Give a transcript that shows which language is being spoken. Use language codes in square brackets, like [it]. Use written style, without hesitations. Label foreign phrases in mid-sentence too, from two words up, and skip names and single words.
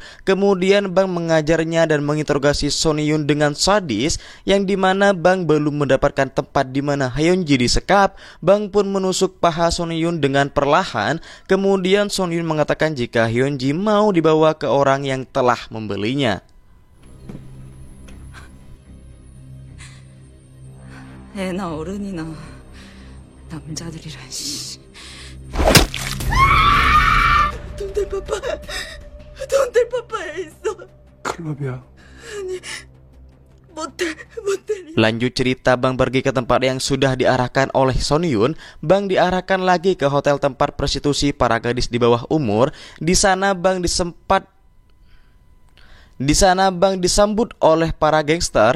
[id] Kemudian Bang mengajarnya dan menginterogasi Son Yun dengan sadis, yang dimana Bang belum mendapatkan tempat dimana Hyunji disekap. Bang pun menusuk paha Son Yun dengan perlahan. Kemudian Son Yun mengatakan jika Hyunji mau dibawa ke orang yang telah membelinya. [ko] 애나 어른이나 남자들이란 씨. 돈 될 파파에 있어. 클럽이야. [id] Lanjut cerita, Bang pergi ke tempat yang sudah diarahkan oleh Son Yun. Bang diarahkan lagi ke hotel tempat prostitusi para gadis di bawah umur. Di sana Bang disambut oleh para gangster.